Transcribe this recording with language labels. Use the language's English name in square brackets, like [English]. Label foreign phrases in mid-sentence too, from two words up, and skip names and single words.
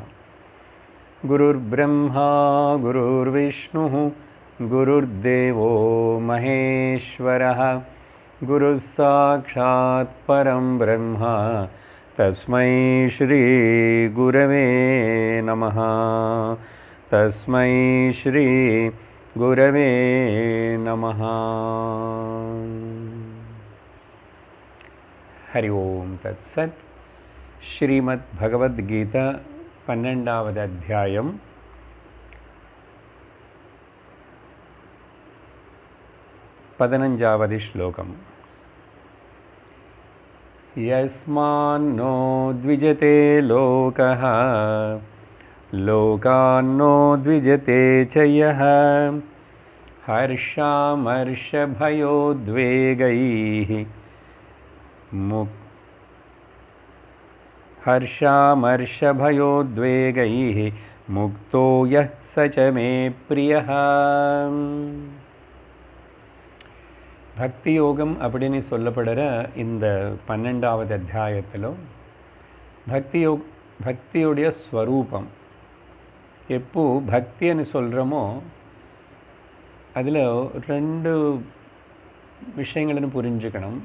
[Sanskrit] गुरुर्ब्रह्मा गुरुर्विष्णुः गुरुर्देवो महेश्वरः गुरुः साक्षात् परं ब्रह्म तस्मै श्री गुरवे नमः। तस्मै श्री गुरवे नमः। हरि ओम तत्सत्। [Tamil] श्रीमद् भगवद गीता 12வது அத்தியாயம் 15வது श्लोकम्। [Sanskrit] यस्मान्नो द्विजते लोकः लोकान्नो द्विजते च यः हर्षामर्षभयोद्वेगैः हर्षामर्षभयोद्वेगैः मुक्तो यः स च मे प्रियः। [Tamil] பக்தி யோகம் அப்படின்னு சொல்லப்படுற இந்த 12வது அத்தியாயத்தில் பக்தியுடைய ஸ்வரூபம் எப்போ பக்தின்னு சொல்கிறோமோ அதில் ரெண்டு விஷயங்கள்னு புரிஞ்சுக்கணும்.